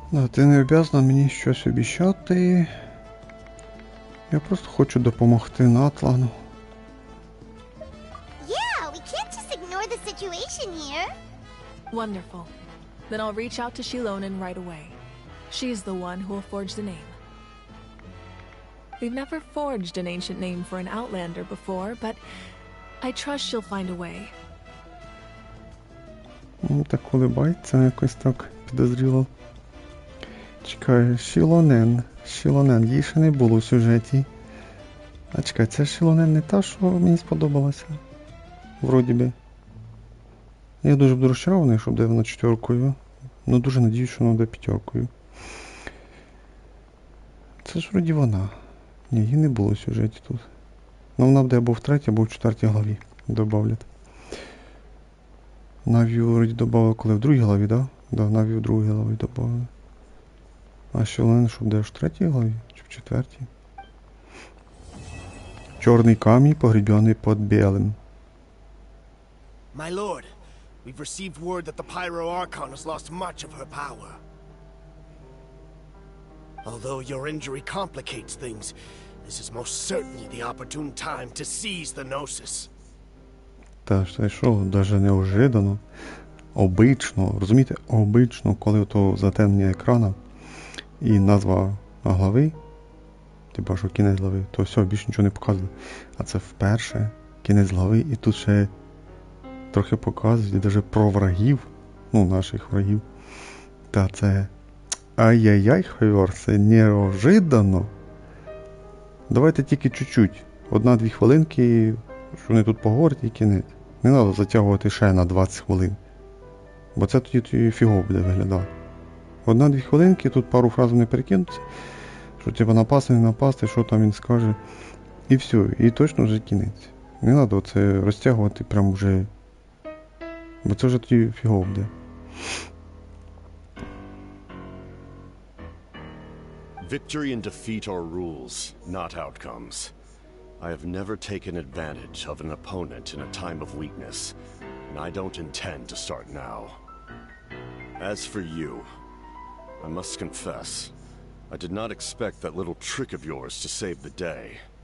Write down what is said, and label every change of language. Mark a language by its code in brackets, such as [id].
[uk] Ти не обов'язана мені щось обіцяти. Я просто хочу допомогти Натлану. [en] Yeah, we can't just ignore the situation here. Wonderful. Then I'll reach out to Shilonen right away. She's the one who will forge the name. We've never forged an ancient name for an Outlander before, but I trust she'll find a way. [uk] Так улибається, якось так підозріло. Чекай, Shilonen. Shilonen, її ще не було в сюжеті. А чекай, це Shilonen не та, що мені сподобалася? Вроді би. Я дуже буду розчарований, що буде вона 4. Ну дуже надіюсь, що вона буде 5. Це ж вроді вона. Ні, її не було в сюжеті тут. Ну вона буде або в 3, або в 4 главі добавлять. Навію вроді добавили, коли в 2 главі, да? Да, Навію в 2 главі добавили. А Shilonen, що буде в 3 главі? Чи в 4? Чорний камінь, погребений під білим. [en] My lord, we've received word that the Pyro Archon has lost much of her power. Although your injury complicates things, this is most certainly the opportune time to seize the Gnosis. [uk] Та ж це що, даже неожиданно, обично, розумієте, обично, коли то затемнення екрана і назва глави, типа що кінець глави, то все, більше нічого не показує. А це вперше кінець глави, і тут ще трохи показують, навіть про врагів, ну, наших врагів. Та це ай-яй-яй, Хойор, це неожиданно. Давайте тільки чуть-чуть, 1-2 хвилинки, що вони тут поговорять і кінець. Не треба затягувати ще на 20 хвилин. Бо це тоді фігово буде виглядати. 1-2 хвилинки, тут пару фраз вони перекинуться, що типа напасти, не напасти, що там він скаже. І все, і точно вже кінець. Не треба це розтягувати прям вже. Бо це вже тоді фігово буде. [en] Victory and defeat are rules, not outcomes. I have never taken advantage of an opponent in a time of weakness, and I don't intend to start now. As for you, I must confess, I did not expect that little trick of yours to save the day.